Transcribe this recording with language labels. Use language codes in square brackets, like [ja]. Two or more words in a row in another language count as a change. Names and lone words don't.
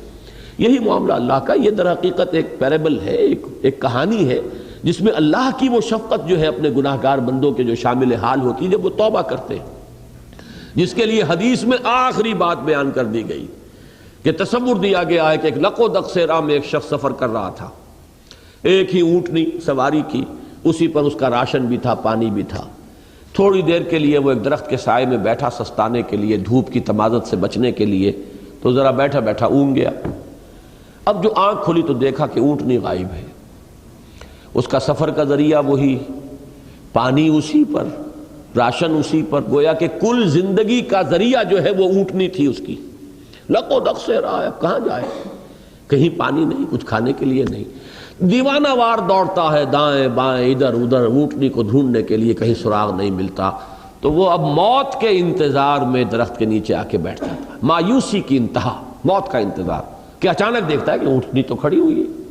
[ur] یہی معاملہ اللہ کا. یہ در حقیقت ایک پیرابل ہے، ایک کہانی ہے جس میں اللہ کی وہ شفقت جو ہے اپنے گناہ گار بندوں کے جو شامل حال ہوتی ہے جب وہ توبہ کرتے ہیں، جس کے لیے حدیث میں آخری بات بیان کر دی گئی کہ تصور دیا گیا ہے کہ ایک لق و دق سے راہ میں ایک شخص سفر کر رہا تھا. ایک ہی اونٹنی سواری کی، اسی پر اس کا راشن بھی تھا، پانی بھی تھا. تھوڑی دیر کے لیے وہ ایک درخت کے سائے میں بیٹھا سستانے کے لیے، دھوپ کی تمازت سے بچنے کے لیے. تو ذرا بیٹھا بیٹھا اونگ گیا. اب جو آنکھ کھلی تو دیکھا کہ اونٹنی غائب ہے، اس کا سفر کا ذریعہ وہی، پانی اسی پر، راشن اسی پر، گویا کہ کل زندگی کا ذریعہ جو ہے وہ اونٹنی تھی اس کی. لق و دق سے رہا ہے، اب کہاں جائے، کہیں پانی نہیں، کچھ کھانے کے لیے نہیں. دیوانہ وار دوڑتا ہے دائیں بائیں ادھر ادھر اونٹنی کو ڈھونڈنے کے لیے، کہیں سراغ نہیں ملتا. تو وہ اب موت کے انتظار میں درخت کے نیچے آ کے بیٹھتا تھا. مایوسی کی انتہا، موت کا انتظار، کہ اچانک دیکھتا ہے کہ اونٹنی تو کھڑی ہوئی ہے.